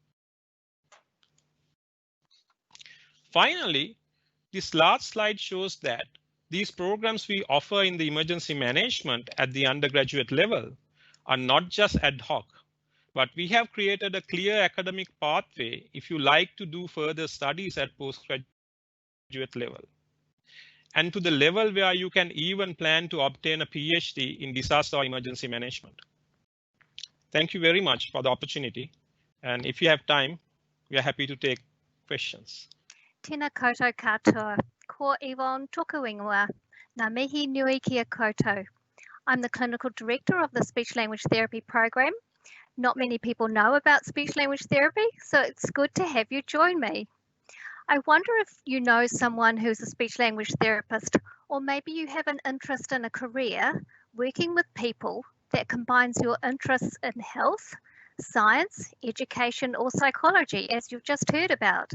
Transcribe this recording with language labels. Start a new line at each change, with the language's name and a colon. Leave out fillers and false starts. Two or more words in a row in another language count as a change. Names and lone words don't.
English: Finally, this last slide shows that these programs we offer in the emergency management at the undergraduate level are not just ad hoc, but we have created a clear academic pathway if you like to do further studies at postgraduate level, and to the level where you can even plan to obtain a PhD in disaster or emergency management. Thank you very much for the opportunity. And if you have time, we are happy to take questions.
Māori: Tēnā koutou katoa. Ko Yvonne toku ingoa. Ngā mihi nui kia koutou.
English: I'm the clinical director of the speech language therapy program. Not many people know about speech language therapy, so it's good to have you join me. I wonder if you know someone who's a speech language therapist, or maybe you have an interest in a career working with people that combines your interests in health, science, education, or psychology, as you've just heard about.